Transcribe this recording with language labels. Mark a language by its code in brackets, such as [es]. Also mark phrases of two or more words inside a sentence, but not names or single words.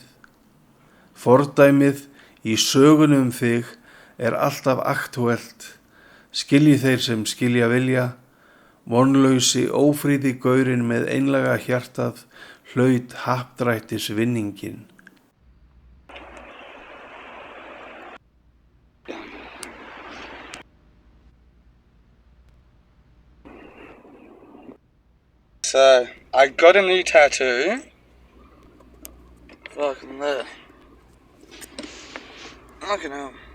[is] Fordæmið í sögunum þig alltaf aktúelt, skilji þeir sem skilja vilja, vonlausi ófríði gaurinn með einlæga hjartað hlaut happdrættis vinningin. [en] So, I got a new tattoo. Fucking there. Fucking hell.